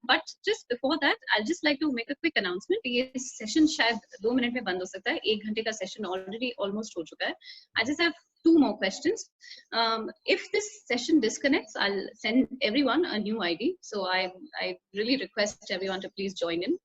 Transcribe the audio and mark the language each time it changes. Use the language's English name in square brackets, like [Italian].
[English] But just before that, I'd just like to make a quick announcement. [Hindi] ये session शायद 2 minute में बंद हो सकता है. 1 घंटे का session [English] already almost [Hindi] हो चुका है. [English] I just have 2 more questions. If this session disconnects, I'll send everyone a new ID. So I really request everyone to please join in.